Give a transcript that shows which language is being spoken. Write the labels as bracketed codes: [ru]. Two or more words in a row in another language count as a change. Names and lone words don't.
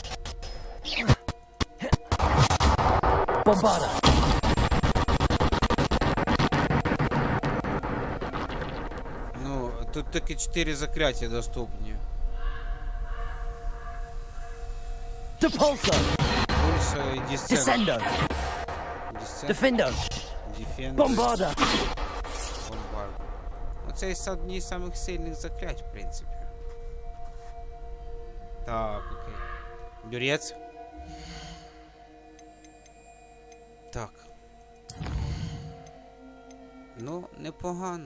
[la] Bombarda. [uk] Ну, тут таки 4 закляття доступні. [la] Depulso. [uk] Пульсо і [la] Descendo. Defender. Bombarda. [uk] Бомбарда. Оце одні з самих сильних заклять, в принципі. Так, окей. Бюрець. Так. Ну, непогано.